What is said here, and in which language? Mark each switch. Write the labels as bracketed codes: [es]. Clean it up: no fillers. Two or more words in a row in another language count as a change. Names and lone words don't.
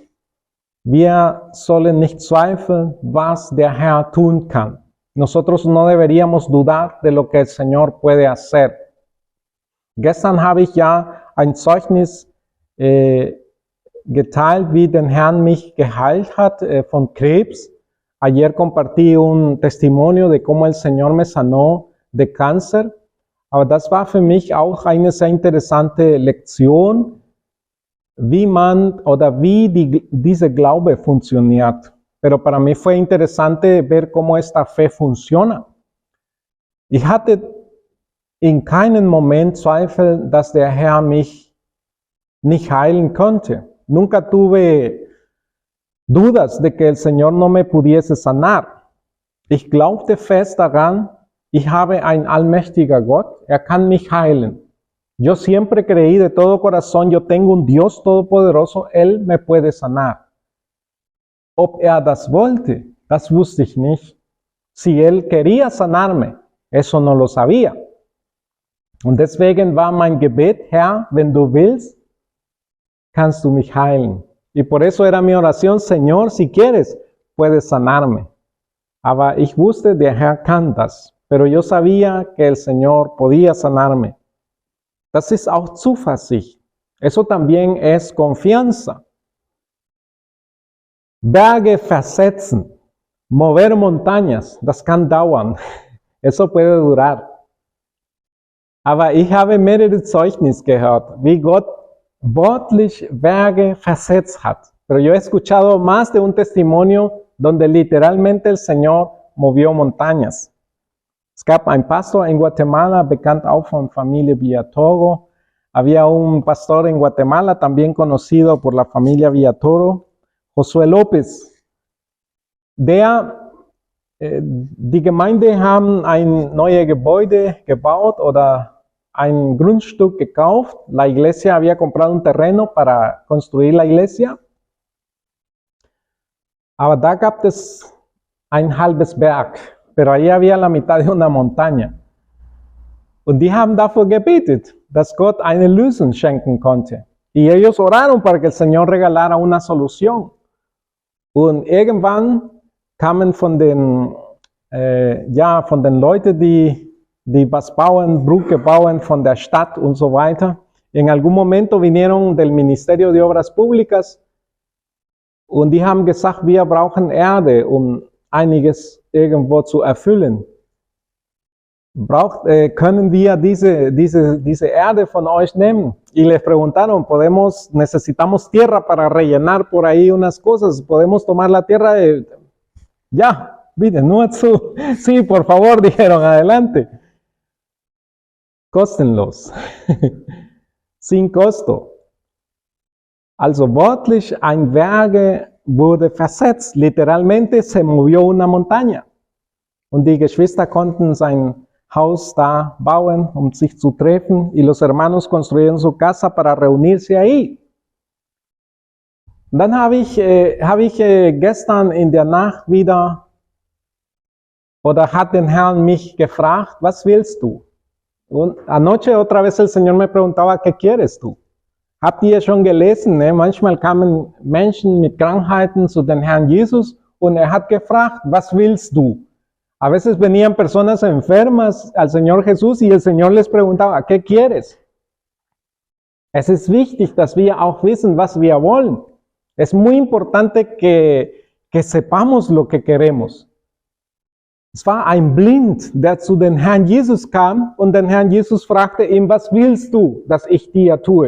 [de] Wir sollen nicht zweifeln, was der Herr tun kann. [es] Nosotros no deberíamos dudar de lo que el Señor puede hacer. [de] Gestern habe ich ja ein Zeugnis geteilt, wie den Herrn mich geheilt hat von Krebs. [es] Ayer compartí un testimonio de cómo el Señor me sanó de Cáncer. [de] Aber das war für mich auch eine sehr interessante Lektion, wie diese Glaube funktioniert. [es] Pero para mí fue interesante ver cómo esta fe funciona. [de] Ich hatte in keinem Moment Zweifel, dass der Herr mich nicht heilen konnte. [es] Nunca tuve dudas de que el Señor no me pudiese sanar. [de] Ich glaubte fest daran, ich habe ein allmächtiger Gott, er kann mich heilen. [es] Yo siempre creí de todo corazón, yo tengo un Dios todopoderoso, Él me puede sanar. [de] Ob das wollte, das wusste ich nicht. [es] Si Él quería sanarme, eso no lo sabía. [de] Und deswegen war mein Gebet, Herr, wenn du willst, kannst du mich heilen. [es] Y por eso era mi oración, Señor, si quieres, puedes sanarme. [de] Aber ich wusste, der Herr kann das. [es] Pero yo sabía que el Señor podía sanarme. [de] Das ist auch Zuversicht. [es] Eso también es confianza. [de] Berge versetzen, [es] mover montañas, [de] das kann dauern. [es] Eso puede durar. [de] Aber ich habe mehrere Zeugnis gehört, wie Gott wörtlich Berge versetzt hat. [es] Pero yo he escuchado más de un testimonio donde literalmente el Señor movió montañas. [de] Es gab ein Pastor en Guatemala, bekannt auch von Familie Villatoro. [es] Había un pastor en Guatemala, también conocido por la familia Villatoro, Josué López. [de] Die Gemeinde haben ein neues Gebäude gebaut oder ein Grundstück gekauft. [es] La iglesia había comprado un terreno para construir la iglesia. [de] Aber da gab es ein halbes Berg. [es] Pero ahí había la mitad de una montaña. [de] Und die haben dafür gebetet, dass Gott eine Lösung schenken konnte. [es] Y ellos oraron para que el Señor regalara una solución. [de] Und irgendwann kamen von den Leuten, die was bauen, Brücke bauen von der Stadt und so weiter. [es] En algún momento vinieron del Ministerio de Obras Públicas [de] und die haben gesagt, wir brauchen Erde, um einiges irgendwo zu erfüllen. Können wir diese Erde von euch nehmen? [es] Y les preguntaron, necesitamos tierra para rellenar por ahí unas cosas, podemos tomar la tierra [de] bitte, nur zu. [es] Sí, por favor, dijeron, adelante. Kostenlos. Sin costo. [de] Also wörtlich, ein Berge wurde versetzt. [es] Literalmente se movió una montaña. [de] Und die Geschwister konnten sein Haus da bauen, um sich zu treffen. [es] Y los hermanos construyeron su casa para reunirse ahí. [de] Dann habe ich gestern in der Nacht wieder, oder hat den Herrn mich gefragt, was willst du? [es] Und anoche otra vez el Señor me preguntaba, ¿qué quieres tú? [de] Habt ihr schon gelesen, ne? Manchmal kamen Menschen mit Krankheiten zu den Herrn Jesus und hat gefragt, was willst du? [es] A veces venían personas enfermas al Señor Jesús y el Señor les preguntaba, ¿qué quieres? [de] Es ist wichtig, dass wir auch wissen, was wir wollen. [es] Es muy importante que sepamos lo que queremos. [de] Es war ein Blind, der zu den Herrn Jesus kam und den Herrn Jesus fragte ihm, was willst du, dass ich dir tue?